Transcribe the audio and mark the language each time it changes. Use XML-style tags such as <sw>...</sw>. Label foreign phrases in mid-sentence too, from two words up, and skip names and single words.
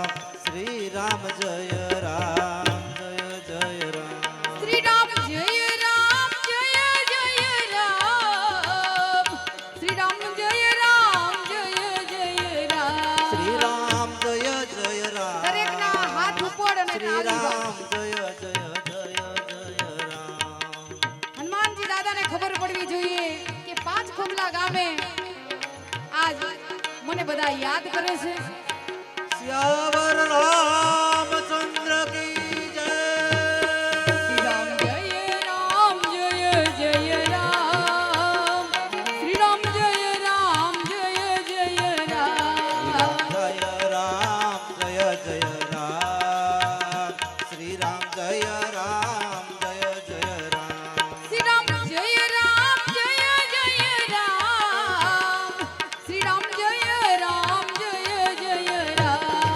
<hi>श्री राम जय राम जय जय राम। श्री राम जय राम जय जय राम। श्री राम जय राम जय जय राम। श्री राम जय जय राम।</hi> <gu>દરેકના હાથ ઉપર અને श्री તાળી राम પર।</gu> <hi>जय जय जय जय राम।</hi> <gu>હનુમાનજી દાદાને ખબર પડવી જોઈએ કે પાંચ ખોબલા ગામે આજ મને બધા યાદ કરે છે।</gu> <hi>श्यावर रामचंद्र की શ્રી जय। राम जय राम जय जय राम। श्री राम जय राम जय जय राम। जय राम जय जय राम। श्री राम जय राम जय जय राम। श्री राम जय राम जय जय राम। श्री राम जय राम जय जय राम।</hi>